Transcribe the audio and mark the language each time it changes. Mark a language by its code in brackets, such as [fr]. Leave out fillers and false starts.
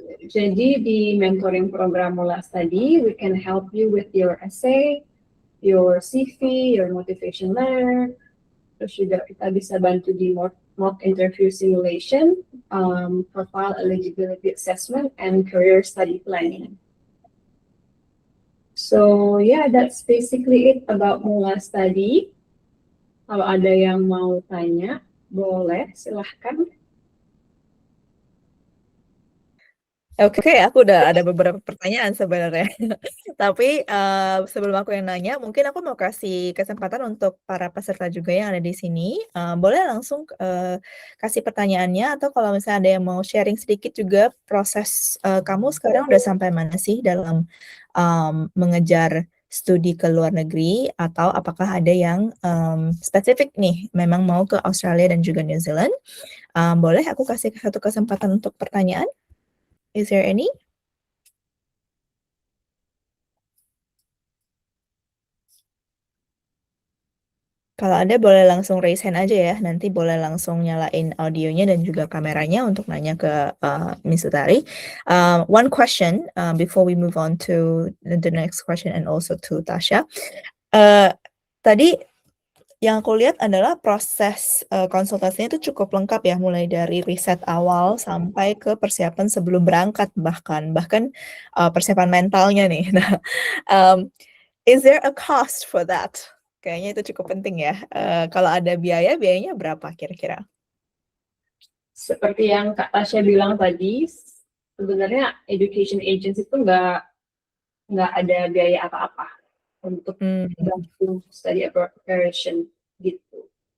[id] Jadi di [en] mentoring program Mula Study, we can help you with your essay, your CV, your motivation letter. [id] Terus juga kita bisa bantu di [en] mock interview simulation, profile eligibility assessment, and career study planning. So yeah, that's basically it about Mula Study. [id] Kalau ada yang mau tanya, boleh, silahkan. Oke, aku udah ada beberapa pertanyaan sebenarnya. Tapi sebelum aku yang nanya, mungkin aku mau kasih kesempatan untuk para peserta juga yang ada di sini. Boleh langsung kasih pertanyaannya, atau kalau misalnya ada yang mau sharing sedikit juga proses kamu sekarang udah sampai mana sih dalam mengejar studi ke luar negeri, atau apakah ada yang spesifik nih memang mau ke Australia dan juga New Zealand. Boleh aku kasih satu kesempatan untuk pertanyaan? [en] Is there any? [id] Kalau ada boleh langsung raise hand aja ya, nanti boleh langsung nyalain audionya dan juga kameranya untuk nanya ke Miss Utari. [en] One question before we move on to the next question and also to Tasha. [id] Tadi yang aku lihat adalah proses konsultasinya itu cukup lengkap ya, mulai dari riset awal sampai ke persiapan sebelum berangkat, bahkan persiapan mentalnya nih. [en] Nah, is there a cost for that? [id] Kayaknya itu cukup penting ya. Kalau ada biayanya berapa kira-kira? Seperti yang Kak Tasya bilang tadi, sebenarnya education agency itu nggak ada biaya apa-apa untuk bantu study abroad preparation gitu.